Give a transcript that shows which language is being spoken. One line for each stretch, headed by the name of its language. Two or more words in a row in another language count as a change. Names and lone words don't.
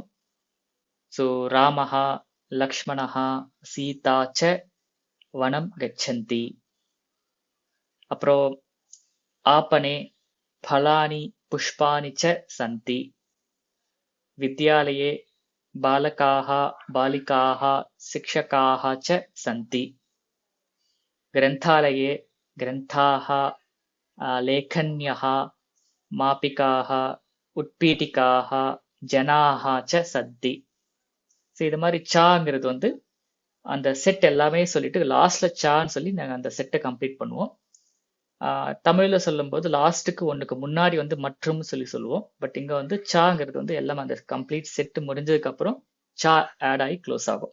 Sanskrit: ஸோ रामः लक्ष्मणः सीता च वनं गच्छन्ति. அப்புறம் आपणे फलानि पुष्पाणि च सन्ति. विद्यालये बालकाः बालिकाः शिक्षकाः च सन्ति. ग्रन्थालये ग्रन्थाः लेखन्यः मापिकाः उत्पीठिकाः जनाः च सन्ति.
Tamil: ஸோ இது மாதிரி சாங்கிறது வந்து அந்த செட் எல்லாமே சொல்லிட்டு லாஸ்ட்ல சான்னு சொல்லி நாங்கள் அந்த செட்டை கம்ப்ளீட் பண்ணுவோம். தமிழ்ல சொல்லும்போது லாஸ்ட்டுக்கு ஒன்றுக்கு முன்னாடி வந்து மற்றும் சொல்லி சொல்லுவோம். பட் இங்க வந்து சாங்கிறது வந்து எல்லாம் அந்த
English: complete set
Tamil: முடிஞ்சதுக்கு அப்புறம் சா ஆட் ஆகி க்ளோஸ் ஆகும்.